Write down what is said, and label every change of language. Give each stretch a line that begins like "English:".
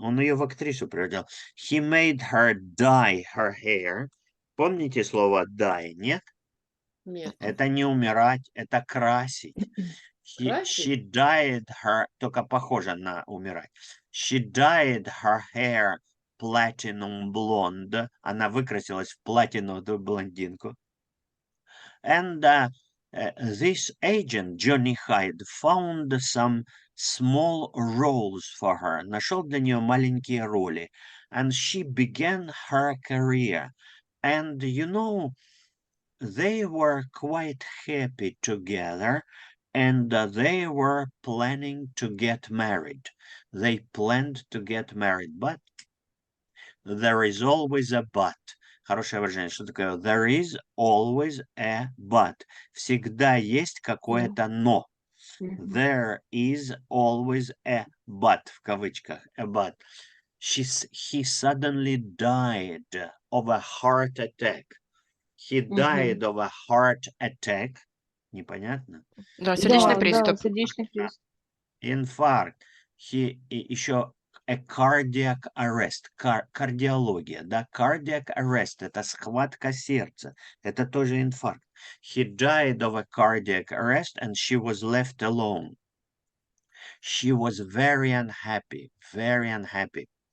Russian: Он ее в актрису превратил.
English: He made her dye her hair.
Russian: Помните слово dye, нет? Нет. Это не умирать, это красить.
English: She dyed her,
Russian: только похоже на умирать.
English: She dyed her hair platinum blonde.
Russian: Она выкрасилась в платиновую блондинку.
English: And this agent, Johnny Hyde, found some small roles for her.
Russian: Нашел для нее маленькие роли.
English: And she began her career. And, you know, they were quite happy together, and they were planning to get married. They planned to get married, but there is always a but.
Russian: Хорошее выражение. Что такое?
English: There is always a but.
Russian: Всегда есть какое-то но.
English: There is always a but,
Russian: в кавычках,
English: a but. He suddenly died of a heart attack. He died of a heart attack.
Russian: Непонятно? Да, сердечный приступ. Сердечный приступ. Инфаркт. Еще a cardiac arrest. Кардиология, да? Cardiac arrest — это схватка сердца. Это тоже инфаркт.
English: He died of a cardiac arrest, and she was left alone. She was very unhappy, very unhappy.